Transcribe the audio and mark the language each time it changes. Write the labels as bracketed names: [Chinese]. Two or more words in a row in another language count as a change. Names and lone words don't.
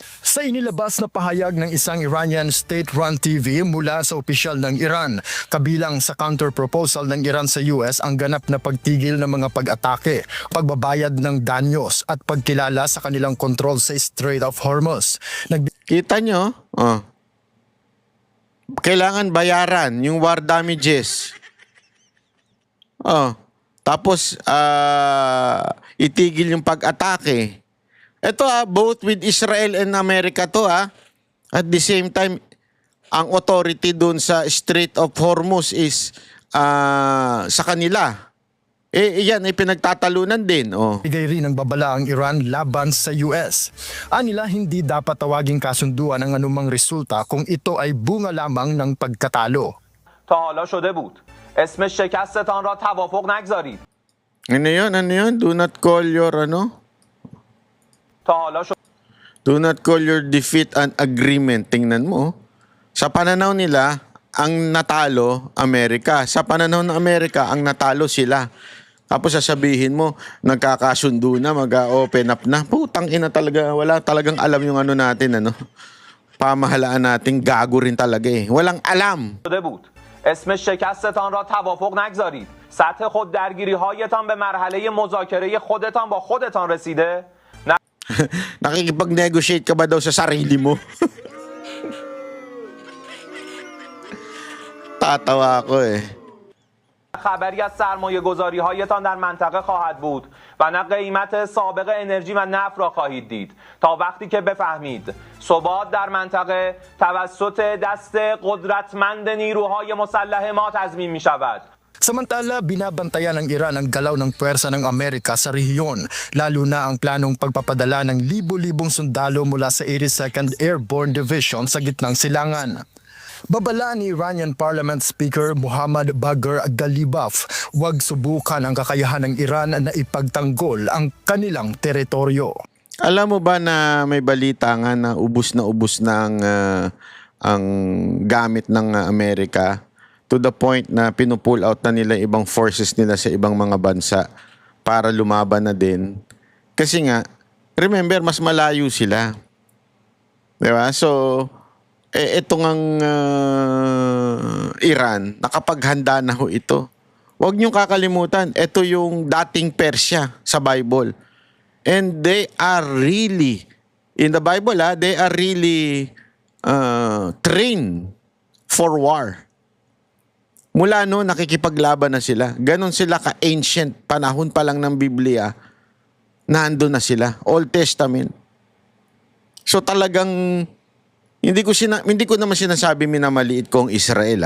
[Filipino] Sa inilabas na pahayag ng isang Iranian [English] state-run TV [Filipino] mula sa opisyal ng Iran, kabilang sa counter-proposal ng Iran sa US ang ganap na pagtigil ng mga pag-atake, pagbabayad ng danyos at pagkilala sa kanilang kontrol sa Strait of Hormuz. Kita nyo? Oh. Kailangan bayaran yung [English] war damages. [Filipino] Oh. Tapos, itigil yung pag-atake. [English] Ito both with Israel and America to At the same time, [Filipino] ang authority dun sa Strait of Hormuz is sa kanila. Yan ay pinagtatalunan din. Oh. Bigay rin ng babala ang Iran laban sa US. Anila hindi dapat tawaging kasunduan ang anumang resulta kung ito ay bunga lamang ng pagkatalo. [Persian] تا حالا شده بود اسم شکستتان را توافق نگذارید. [Filipino] Ano yun? [English] Do not call your [Persian] تا حالا شده [English] Do not call your defeat an agreement. [Filipino] Tingnan mo. Sa pananaw nila, ang natalo, Amerika. Sa pananaw ng Amerika, ang natalo sila. Tapos sasabihin mo, nagkakasundo na, mag-open up na. Putang ina talaga, wala talagang alam yung ano natin, pamahalaan natin, gago rin talaga Walang alam. [Persian] بود اسم شکستتان را توافق نگذارید. سطح خود درگیری هایتان به مرحله مذاکره خودتان با خودتان رسیده؟ [Filipino] Nakikipag-negotiate ka ba daw sa sarili mo? Tatawa ako [Persian] خبری از سرمایه گذاری هایتان در منطقه خواهد بود و نه قیمت سابق انرژی و نفت را خواهید دید تا وقتی که بفهمید ثبات در منطقه توسط دست قدرتمند نیروهای مسلح ما تضمین می شود. [Filipino] Samantala, binabantayan ng Iran ang galaw ng puwersa ng Amerika sa rehiyon, lalo na ang planong pagpapadala ng libo-libong sundalo mula sa 82nd Airborne Division sa gitnang silangan. Babala ni [English] Iranian Parliament Speaker [Filipino] Muhammad Bagher Ghalibaf, huwag subukan ang kakayahan ng Iran na ipagtanggol ang kanilang teritoryo. Alam mo ba na may balita nga na ubus na ang gamit ng Amerika [English] to the point [Filipino] na pinupull out na nila ibang forces nila sa ibang mga bansa para lumaban na din. Kasi nga, remember, mas malayo sila. Diba? So, itong ang Iran, nakapaghanda na ho ito. Huwag niyong kakalimutan, ito yung dating Persia sa Bible. [English] And they are really, in the Bible they are really trained for war. [Filipino] Mula no, nakikipaglaban na sila. Ganon sila ka-ancient, panahon pa lang ng Biblia, nandun na sila. [English] Old Testament. [Filipino] So talagang, hindi ko naman sinasabi minamaliit ko ang Israel.